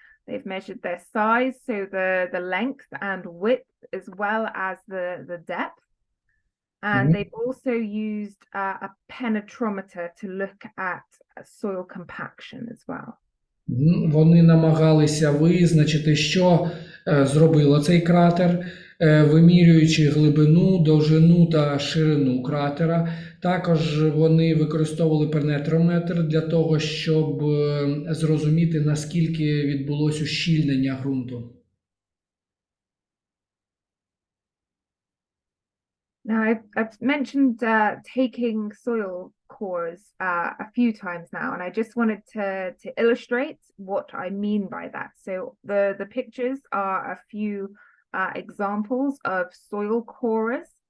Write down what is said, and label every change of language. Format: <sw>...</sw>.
<en>They've measured their size, so the length and width, as well as the depth. And they've also used a penetrometer to look at soil compaction as well.</en> <uk>Вони намагалися визначити, що зробило цей кратер, вимірюючи глибину, довжину та ширину кратера. Також вони використовували пенетрометр для того, щоб зрозуміти, наскільки відбулось ущільнення ґрунту.</uk> <en>Now, I've mentioned taking soil cores a few times now, and I just wanted to illustrate what I mean by that. So the pictures are a few examples of soil cores.</en>